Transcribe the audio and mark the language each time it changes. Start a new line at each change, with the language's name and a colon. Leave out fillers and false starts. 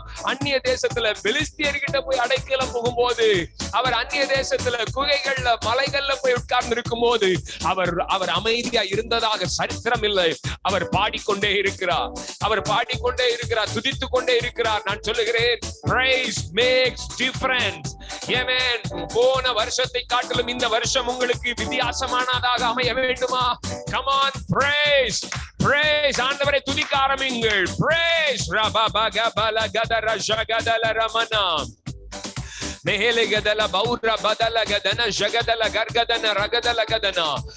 Tamil: அந்நிய தேசத்துல பெலிஸ்தியர்கிட்ட போய் அடைக்கலம் போகும் போது, அவர் அந்நிய தேசத்துல குகைகள்ல மலைகள்ல போய் உட்கார்ந்து இருக்கும் போது அவர் அமைதியா இருந்ததாக சரித்திரம் இல்லை. அவர் பாடிக்கொண்டே இருக்கிறார், அவர் பாடிக்கொண்டே இருக்கிறார், துதித்துக் கொண்டே இருக்கிறார். நான் சொல்லுகிறேன்,
English: praise makes difference. Amen.
Tamil: போன வருஷத்தை காட்டிலும் இந்த வருஷம் உங்களுக்கு வித்தியாசமானதாக அமைய வேண்டுமா?
English: Come on, praise, praise.
Tamil: ஆண்டவரை துதிக்க ஆரம்பிங்கள்.
English: Praise. Rababagabala gadara jagadala ramana. Mehele gadala baura badala gadana jagadala gargadana ragadala gadana.